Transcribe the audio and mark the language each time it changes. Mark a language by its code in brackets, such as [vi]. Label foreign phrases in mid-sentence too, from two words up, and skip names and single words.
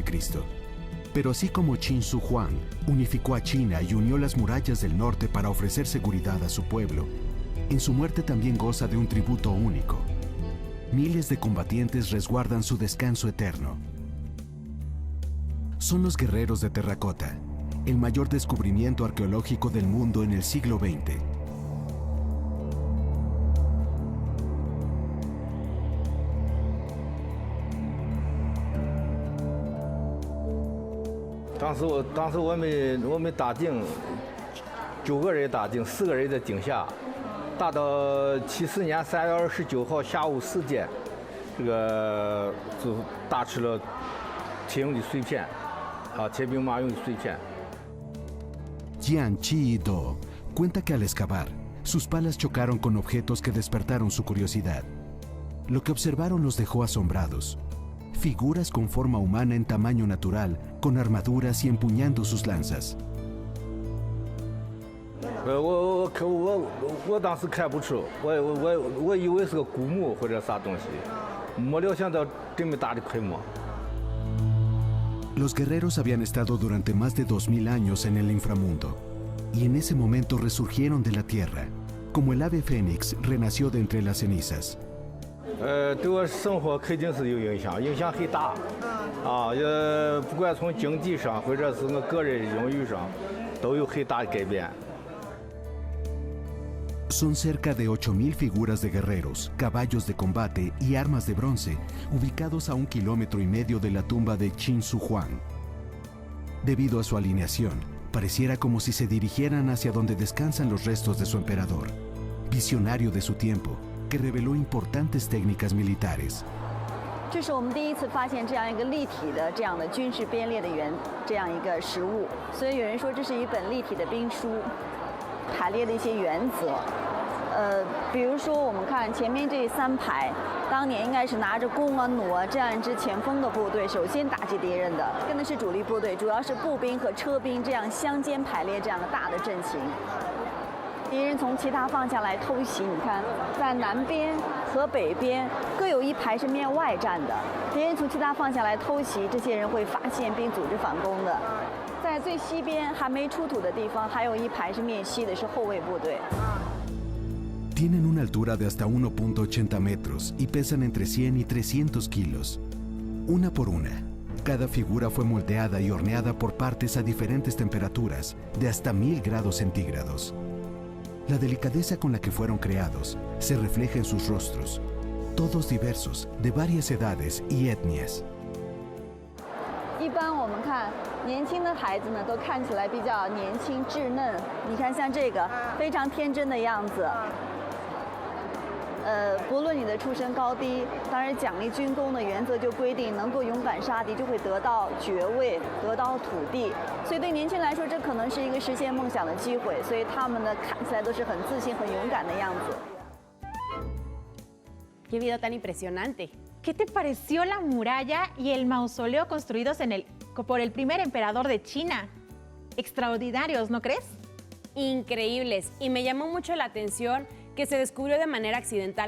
[es] Pero así como Qin Shi Huang unificó a China y unió las murallas del norte para ofrecer seguridad a su pueblo, en su muerte también goza de un tributo único. miles de combatientes resguardan su descanso eterno. Son los guerreros de terracota, el mayor descubrimiento arqueológico del mundo en el siglo XX. [zh] 当时我们打井，9个人打井，4个人在井下，打到70年3月29号下午4点，这个就打出了铁用的碎片，铁兵马俑的碎片。 [es] Jian Chi Do cuenta que al excavar, sus palas chocaron con objetos que despertaron su curiosidad. Lo que observaron los dejó asombrados. Figuras con forma humana en tamaño natural, con armaduras y empuñando sus lanzas. [zh] 我当时看不出，我以为是个古墓或者啥东西，没料想到这么大的规模。 [es] Los guerreros habían estado durante más de 2000 años en el inframundo, y en ese momento resurgieron de la tierra, como el ave fénix renació de entre las cenizas. [zh] 对我生活肯定是有影响，影响很大。不管从经济上或者是我个人荣誉上，都有很大的改变。 [es] Son cerca de 8000 figuras de guerreros, caballos de combate y armas de bronce, ubicados a 1,5 kilómetros de la tumba de Qin Shi Huang. Debido a su alineación, pareciera como si se dirigieran hacia donde descansan los restos de su emperador, visionario de su tiempo, que reveló importantes técnicas militares. [zh] 这是我们第一次发现这样一个立体的这样的军事编列的这样一个实物，所以有人说这是一本立体的兵书，排列的一些原则。比如说我们看前面这3排，当年应该是拿着弓啊、弩啊这样一支前锋的部队，首先打击敌人的，跟的是主力部队，主要是步兵和车兵这样相间排列这样的大的阵型。敌人从其他方向来偷袭，你看，在南边和北边各有1排是面外站的。敌人从其他方向来偷袭，这些人会发现并组织反攻的。在最西边还没出土的地方，还有1排是面西的，是后卫部队。 [es] Tienen una altura de hasta 1,80 metros y pesan entre 100 y 300 kilos. Una por una, cada figura fue moldeada y horneada por partes a diferentes temperaturas, de hasta 1000 grados centígrados. La delicadeza con la que fueron creados se refleja en sus rostros, todos diversos, de varias edades y etnias. [zh] 一般我们看年轻的孩子呢，都看起来比较年轻稚嫩。你看像这个非常天真的样子。不论你的出身高低，当然奖励军功的原则就规定，能够勇敢杀敌就会得到爵位，得到土地。所以对年轻人来说，这可能是一个实现梦想的机会。所以他们呢，看起来都是很自信、很勇敢的样子。 [es] Qué video tan impresionante. ¿Qué te pareció la muralla y el mausoleo construidos por el primer emperador de China? Extraordinarios, ¿no crees? Increíbles. Y me llamó mucho la atención que se descubrió de manera accidental.